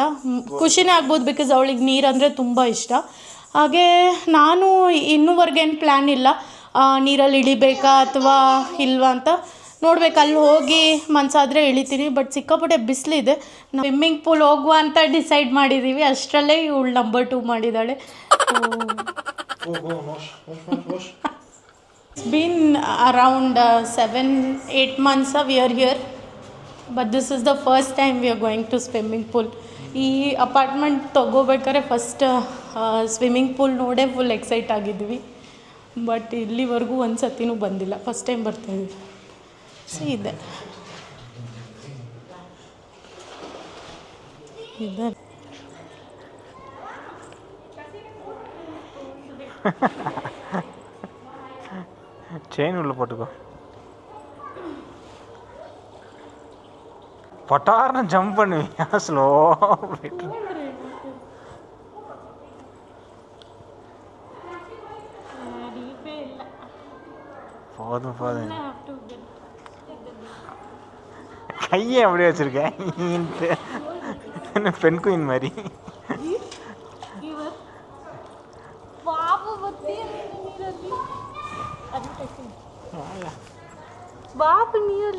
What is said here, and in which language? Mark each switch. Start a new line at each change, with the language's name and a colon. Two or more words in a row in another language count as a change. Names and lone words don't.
Kannada: ಖುಷಿನೇ ಆಗ್ಬೋದು, ಬಿಕಾಸ್ ಅವಳಿಗೆ ನೀರಂದರೆ ತುಂಬ ಇಷ್ಟ. ಹಾಗೆ ನಾನು ಇನ್ನೂವರೆಗೇನು ಪ್ಲ್ಯಾನ್ ಇಲ್ಲ, ನೀರಲ್ಲಿ ಇಳಿಬೇಕಾ ಅಥವಾ ಇಲ್ವಾ ಅಂತ ನೋಡ್ಬೇಕು. ಅಲ್ಲಿ ಹೋಗಿ ಮನಸ್ಸಾದರೆ ಇಳಿತೀನಿ, ಬಟ್ ಸಿಕ್ಕಾಪಟ್ಟೆ ಬಿಸಿಲಿದೆ.
English: swimming pool
Kannada: ಹೋಗುವ ಅಂತ ಡಿಸೈಡ್ ಮಾಡಿದ್ದೀವಿ. ಅಷ್ಟರಲ್ಲೇ ಇವಳು ನಂಬರ್ 2 ಮಾಡಿದ್ದಾಳೆ.
English: It's been around 7-8 months we are here, but this is the first time we are going to swimming pool.
Kannada: ಈ ಅಪಾರ್ಟ್ಮೆಂಟ್ ತೊಗೋಬೇಕಾದ್ರೆ
English: first swimming pool
Kannada: ನೋಡೇ
English: full excite
Kannada: ಆಗಿದ್ವಿ, ಬಟ್ ಇಲ್ಲಿವರೆಗೂ ಒಂದು ಸತಿನೂ ಬಂದಿಲ್ಲ.
English: first time
Kannada: ಬರ್ತಾಯಿದ್ವಿ. ಸೊ ಇದೆ
Tamil: செயின் உள்ள போட்டுக்கோ. பட்டார்னு ஜம்ப் பண்ணுவீங்க, ஸ்லோ போயிட்டு. போதும் போதும், கையை அப்படியே வச்சிருக்கேன் பெண் குயின் மாதிரி.
Kannada: ಬಾಬು ನೀರಲ್ಲಿ